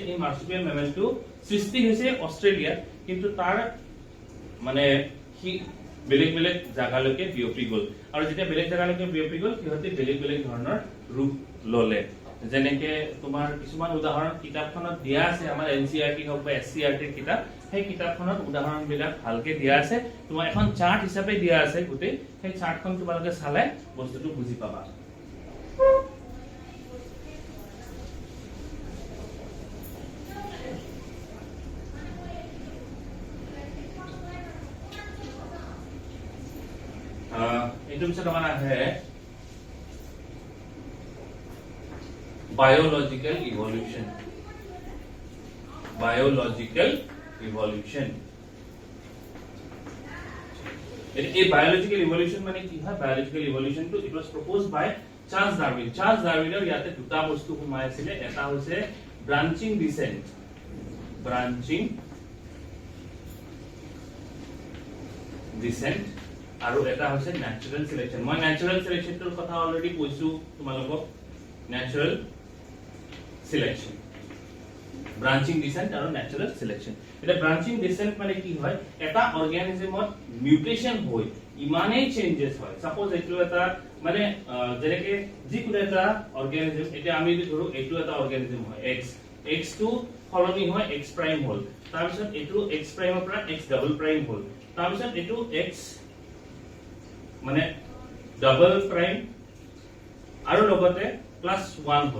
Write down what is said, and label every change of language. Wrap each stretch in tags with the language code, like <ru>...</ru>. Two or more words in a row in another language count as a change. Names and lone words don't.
<as>এই মাৰ্সুপিয়েল মেমেলটো সৃষ্টি হৈছে অস্ট্ৰেলিয়াত কিন্তু তাৰ মানে কি বেলেগ বেলেগ জায়গালৈকে বিয়পি গ'ল আৰু যেতিয়া বেলেগ জায়গালৈকে বিয়পি গ'ল সিহঁতে বেলেগ বেলেগ ধৰণৰ ৰূপ ললে যেনেকে তোমাৰ কিছুমান উদাহৰণ কিতাপখনত দিয়া আছে, আমাৰ NCERT হওক বা SCERT কিতাপ, সেই কিতাপখনত উদাহৰণবিলাক ভালকে দিয়া আছে, তোমাৰ এখন চাৰ্ট হিচাপে দিয়া আছে গোটেই, সেই চাৰ্টখন তোমালোকে চালে বস্তুটো বুজি পাবা। এইটো পিছত আমাৰ আহে</as> <en>biological evolution. Biological evolution. A biological evolution</en> <as>মানে কি হয়?</as> <en>Biological evolution to it was proposed by Charles Darwin. Charles Darwin এর</en> <as>ইয়াতে দুটা বস্তু সোমাই আছিল, এটা হৈছে</as> <en>branching descent. Branching descent</en> <as>আৰু এটা হৈছে</as> <en>natural selection.</en> <as>মই</as> <en>natural selection</en> <as>ৰ কথা অলৰেডি কৈছো তোমালোকক।</as> <en>Natural selection, branching descent আৰু natural selection.</en> <as>এটা branching descent মানে কি হয়? এটা অৰ্গানিজমত মিউটেশন হৈ ইমানেই চেঞ্জেস হয়, সাপোজ এইটো এটা মানে যেনেকে যিকোনো এটা অৰ্গানিজম, এটা আমি যদি ধৰো এইটো এটা অৰ্গানিজম হয় x টো সলনি হয় x প্ৰাইম হ'ল, তাৰপিছত এইটো x প্ৰাইমৰ পৰা x ডাবল প্ৰাইম হ'ল, তাৰপিছত এইটো x মানে ডাবল প্ৰাইম আৰু লগতে +1 হ'ল।</as>